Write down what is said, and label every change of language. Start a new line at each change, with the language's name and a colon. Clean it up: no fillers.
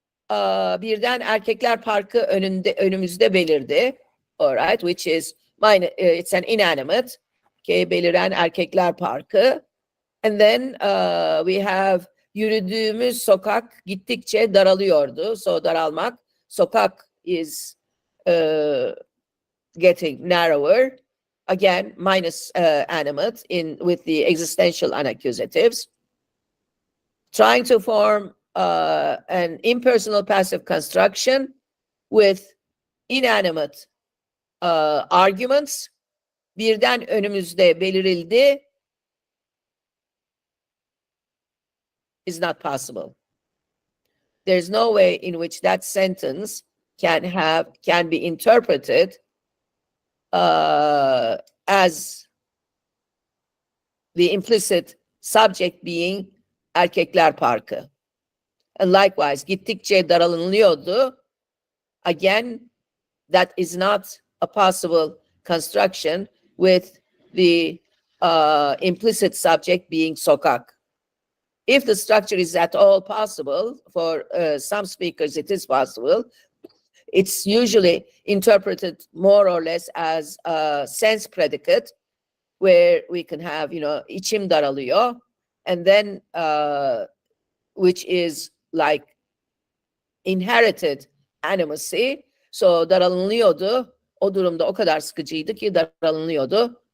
Turkish: Birden erkekler parkı önümüzde belirdi.
English: All right, which is it's an inanimate. Okay,
Turkish: beliren erkekler parkı.
English: And then we have
Turkish: yürüdüğümüz sokak gittikçe daralıyordu.
English: So daralmak. Sokak is getting narrower. Again, minus animate with the existential unaccusatives. Trying to form an impersonal passive construction with inanimate arguments.
Turkish: Birden önümüzde belirildi
English: is not possible. There's no way in which that sentence can be interpreted as the implicit subject being erkekler parkı. And likewise,
Turkish: gittikçe daralınıyordu.
English: Again, that is not a possible construction with the implicit subject being sokak. If the structure is at all possible, for some speakers it is possible, it's usually interpreted more or less as a sense predicate, where we can have,
Turkish: içim daralıyor,
English: and then which is like inherited animacy. So
Turkish: daralınıyordu. O durumda o kadar sıkıcıydı ki daralınıyordu.